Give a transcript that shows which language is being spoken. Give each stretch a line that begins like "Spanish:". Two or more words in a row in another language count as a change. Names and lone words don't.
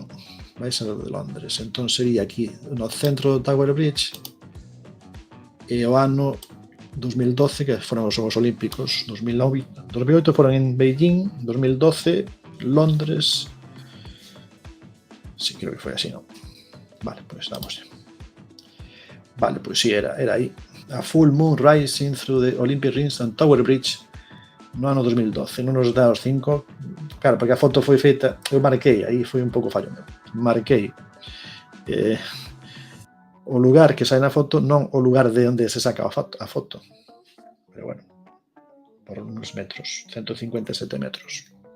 Galician: Vai ser de Londres, entón sería aquí no centro do Tower Bridge e o ano 2012 que foron os Xogos Olímpicos, 2008 foron en Beijing, 2012 Londres, sí, creo que foi así, non? Vale, pois damos. Vale, pois sí, era aí.
English: A full moon rising through the Olympic rings and Tower Bridge
Galician: no ano 2012, non nos dá os 5, claro, porque a foto foi feita, eu marquei, aí foi un pouco fallo, marquei o lugar que sai na foto, non o lugar de onde se saca a foto, pero bueno, por uns metros, 157 metros.